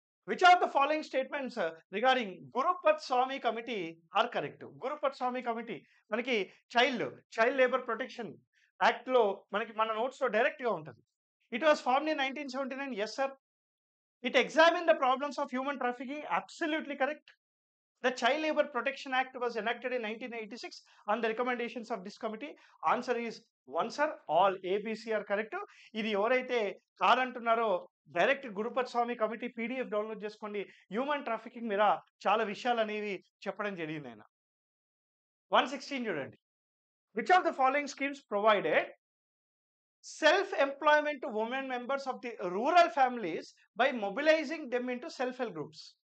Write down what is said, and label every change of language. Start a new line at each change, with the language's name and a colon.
English: Which of the following statements regarding Gurupadaswamy committee are correct?
Telugu: గురుపత్ Swamy committee మనకి child labour protection act లో మనకి మన notes లో direct గా ఉంటుంది.
English: It was formed in 1979. Yes sir. It examine the problems of human trafficking. Absolutely correct. The Child Labor Protection Act was enacted in 1986 on the recommendations of this committee. Answer is 1 sir. All ABC are correct.
Telugu: ఇది ఎవరైతే కాదంటున్నారో direct గురుపత్ స్వామి committee PDF download చేసుకోండి. Human trafficking మీద చాలా విషయాలు అనేవి చెప్పడం జరిగింది ఆయన. 116 చూడండి.
English: Which of the following schemes provided self employment to women members of the rural families by mobilising them into self help groups?